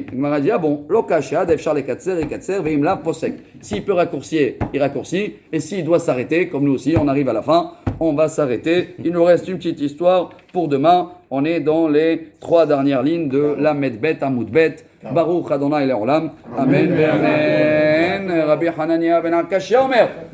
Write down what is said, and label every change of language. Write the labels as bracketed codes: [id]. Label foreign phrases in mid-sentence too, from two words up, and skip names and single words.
[fr] Gemara dit, ah bon, s'il peut raccourcir, il raccourcit, et s'il doit s'arrêter, comme nous aussi, on arrive à la fin, on va s'arrêter. Il nous reste une petite histoire pour demain. On est dans les 3 dernières lignes de la Medbet à Moudbet. [he] ברוך אדוני לעולם. אמן. אמן. רבי חנניא בן עקשיא אומר.